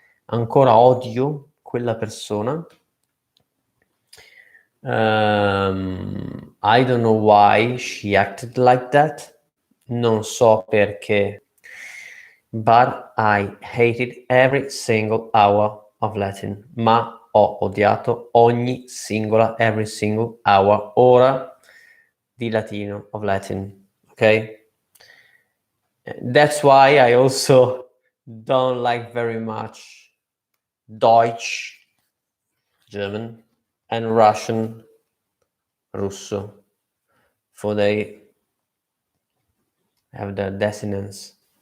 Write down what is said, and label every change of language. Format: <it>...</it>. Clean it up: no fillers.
<it>Ancora odio quella persona.</it> <en>I don't know why she acted like that.</en> <it>Non so perché.</it> <en>But I hated every single hour of Latin.</en> <it>Ma ho odiato ogni singola,</it> <en>every single hour,</en> <it>ora di latino,</it> <en>of Latin. Okay? That's why I also don't like very much Deutsch, German, and Russian, Russo, for they have the desinence.</en>